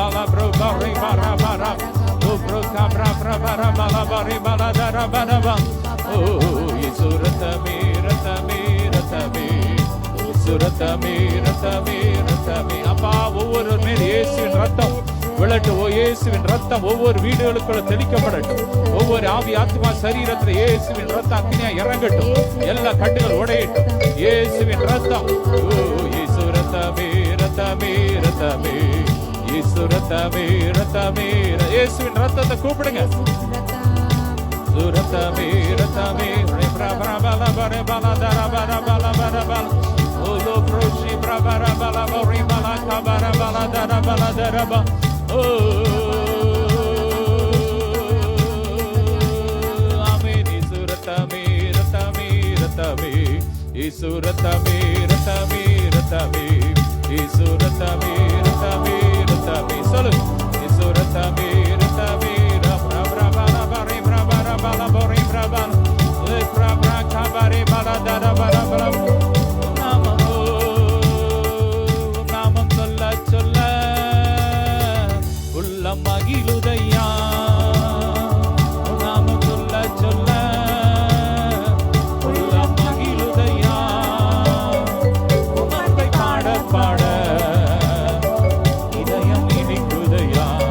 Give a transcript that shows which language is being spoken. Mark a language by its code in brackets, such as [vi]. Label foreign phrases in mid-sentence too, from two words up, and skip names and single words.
[ta] bro bari bara bara. Oh bro kabra bra bara bala bari bala dara bara ba. ஓ இயேசு ரத்தமே ரத்தமே ரத்தமே. இயேசு ரத்தமே ரத்தமே ரத்தமே. அப்பா ஒவ்வொரு மேல் இயேசுவின் ரத்தம் விழட்டும். இயேசுவின் ரத்தம் ஒவ்வொரு வீடுகளுக்குள்ள தெளிக்கப்படட்டும். ஒவ்வொரு ஆவி ஆத்மா சரீரத்தில் இயேசுவின் ரத்தம் அக்னியா இறங்கட்டும். எல்லா கட்டுகள் உடையட்டும். இயேசுவின் ரத்தம். இயேசு ரத்தமே ரத்தமே ரத்தமே. இயேசு ரத்தமே ரத்தமே. இயேசுவின் ரத்தத்தை கூப்பிடுங்க. ரத்தமே ரத்தமே. பிரபல பர பல தர பர பல பர பல. ஓலோ ப்ரோஷி பிரபர பல பரி பல கபர பல தர பல தர பல. Amen. இயேசு ரத்தமே ரத்தமே ரத்தமே. இயேசு ரத்தமே ரத்தமே ரத்தமே. இயேசு ரத்தமே ரத்தமே ரத்தமே. சொல்லு இயேசு ரத்தமே ரத்தமே. Bra bra bala bari bra bala bala bari bra bala. Le bra bra kabari bala dara bala bala. நாமம் சொல்ல சொல்ல. உள்ளம் மகிழுதையா. நாமம் சொல்ல சொல்ல உள்ளம் மகிழுதையா. உமக்கை பாட பாட இதயம் இனிக்குதையா.